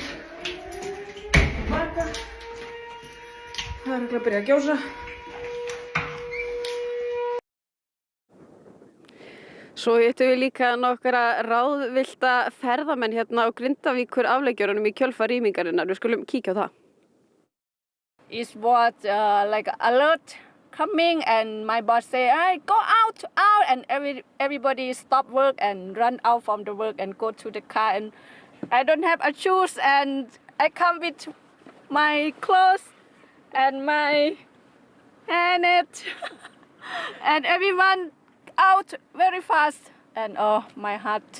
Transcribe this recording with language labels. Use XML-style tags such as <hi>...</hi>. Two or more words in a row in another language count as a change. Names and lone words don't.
<is>Marga. Það er örugglega að byrja að gjósa. Svo hittum við líka nokkra ráðvillta ferðamenn hérna á Grindavíkur afleggjörunum í kjölfar rýmingarinnar. Við skulum kíkja á það.</is> <en>It was like alert coming, and my boss say, "Hey, go out, and everybody stop work and run out from the work and go to the car. And I don't have a shoes, and I come with my clothes and my hairnet, and everyone out very fast, and oh, my heart."</en>